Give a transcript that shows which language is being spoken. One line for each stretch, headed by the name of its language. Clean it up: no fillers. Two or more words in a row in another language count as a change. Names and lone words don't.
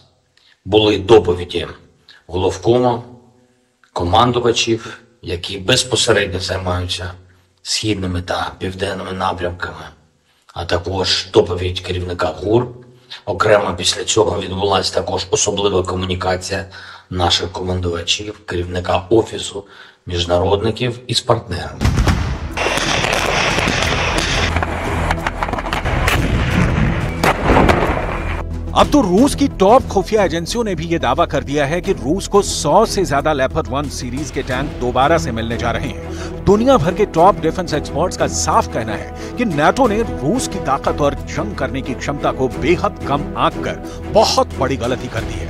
Ukrainian: Були доповіді головкому, командувачів, які безпосередньо займаються східними та південними напрямками, а також доповідь керівника ГУР. Окремо після цього відбулася також особлива комунікація наших командувачів, керівника Офісу міжнародників із партнерами.
Hindi: अब तो रूस की टॉप खुफिया एजेंसियों ने भी ये दावा कर दिया है कि रूस को 100 से ज्यादा लेपर्ड 1 सीरीज के टैंक दोबारा से मिलने जा रहे हैं। दुनिया भर के
English: top defence experts
Hindi: का साफ कहना है कि नाटो ने रूस की ताकत और जंग करने की क्षमता को बेहद कम आंककर बहुत बड़ी गलती कर दी है।